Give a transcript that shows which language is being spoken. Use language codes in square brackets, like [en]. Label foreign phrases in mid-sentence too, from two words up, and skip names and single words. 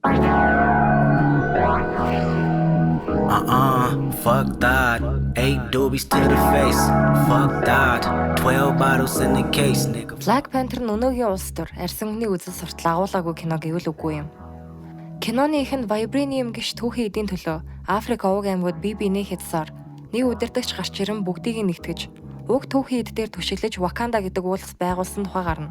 [en] Fuck that. 8 doobies to the face. Fuck that. 12 bottles in the case, nigga. [mn] Black Panther нь өнөөгийн улс төр арьсан хүний үзэл суртал агуулаагүй кино гэвэл үгүй юм. Киноны эхэнд Vibranium гэх түүхийн эдийн төлөө Африк овог аймагуд бие биенээ хязсаар нэг удирдагч гарч ирэн бүгдийг нэгтгэж уг түүхийн эд дээр түшиглэж Wakanda гэдэг улс байгуулсан тухай гарна.